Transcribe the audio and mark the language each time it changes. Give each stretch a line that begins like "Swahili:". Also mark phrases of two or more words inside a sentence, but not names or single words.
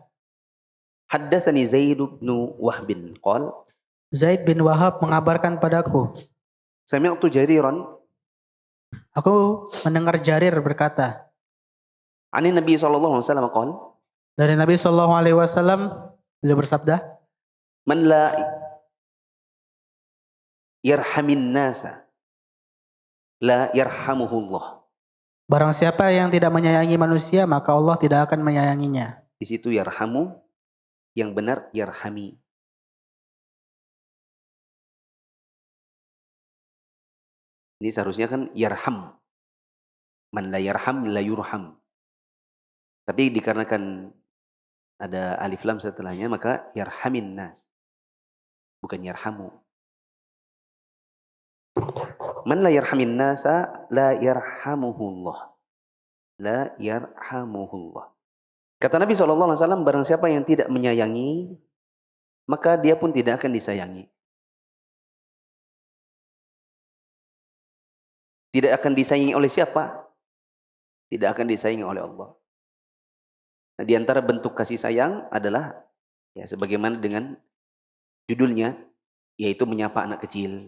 Arabic: حدثني زيد بن وهب قال,
Indonesian: Zaid bin Wahab mengabarkan padaku,
Arabic: سمعت جريرا,
Indonesian: aku mendengar Jarir berkata,
Arabic: عن النبي صلى الله عليه وسلم قال,
Indonesian: dari Nabi
Arabic: صلى الله عليه وسلم
Indonesian: beliau bersabda,
Arabic: من لا يرحم الناس لا يرحمه الله.
Indonesian: barang siapa yang tidak menyayangi manusia, maka Allah tidak akan menyayanginya. Di situ yarhamu, yang benar yarhami. Ini seharusnya kan yarham.
Arabic: من لا يرحم لا يرحم.
Indonesian: Tapi dikarenakan ada alif lam setelahnya, maka
Arabic: يرحم الناس.
Indonesian: Bukan yarhamu.
Arabic: من لا يرحم الناس لا يرحمه الله. لا يرحمه الله.
Indonesian: Kata Nabi SAW, barang siapa yang tidak menyayangi, maka dia pun tidak akan disayangi. Tidak akan disayangi oleh siapa? Tidak akan disayangi oleh Allah. Nah, di antara bentuk kasih sayang adalah, ya sebagaimana dengan judulnya, yaitu menyapa anak kecil.